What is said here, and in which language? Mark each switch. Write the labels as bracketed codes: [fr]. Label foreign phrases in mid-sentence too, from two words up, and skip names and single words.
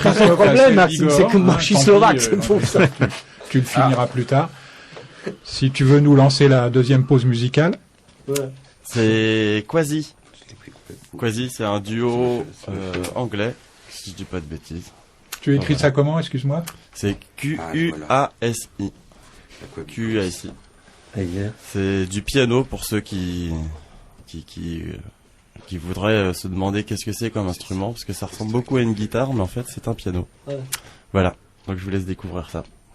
[fr] C'est pas un problème, Maxime, c'est que moi je suis slovaque, c'est pour ça. Tu le finiras plus tard. Si tu veux nous lancer la deuxième pause musicale. Ouais. C'est Quasi. Quasi, c'est un duo anglais, si je dis pas de bêtises. Tu écris ça comment, excuse-moi? C'est Q-U-A-S-I. Q-U-A-S-I. C'est du piano pour ceux qui voudraient se demander qu'est-ce que c'est comme instrument, parce que ça ressemble beaucoup à une guitare, mais en fait c'est un piano. Ouais. Voilà, donc je vous laisse découvrir ça.